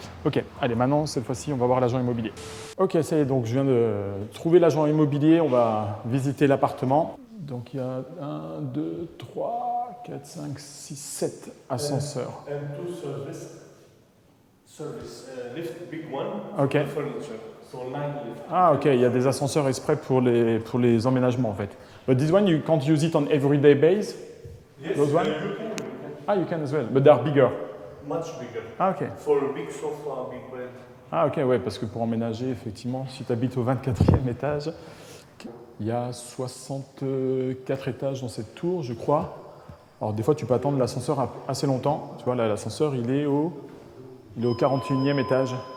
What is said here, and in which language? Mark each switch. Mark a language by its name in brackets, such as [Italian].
[French] Ok, allez, maintenant, cette fois-ci, on va voir l'agent immobilier. Ok, ça y est, donc je viens de trouver l'agent immobilier. On va visiter l'appartement. Donc, il y a 1, 2, 3, 4, 5, 6, 7 ascenseurs. [English] And 2 service. Lift, big one, Ok. furniture. So 9 lift. [French] Ah, ok, il y a des ascenseurs exprès pour les emménagements, en fait. [English] But this one, you can't use it on everyday base? Yes, Those one? you can. Ah, you can as well, but they are bigger. Much bigger. Ah, ok. For a big sofa, big bed. [French] Ah, ok, ouais, parce que pour emménager, effectivement, si tu habites au 24e étage, il y a 64 étages dans cette tour, je crois. Alors, des fois, tu peux attendre l'ascenseur assez longtemps. Tu vois, là, l'ascenseur, il est au 41e étage.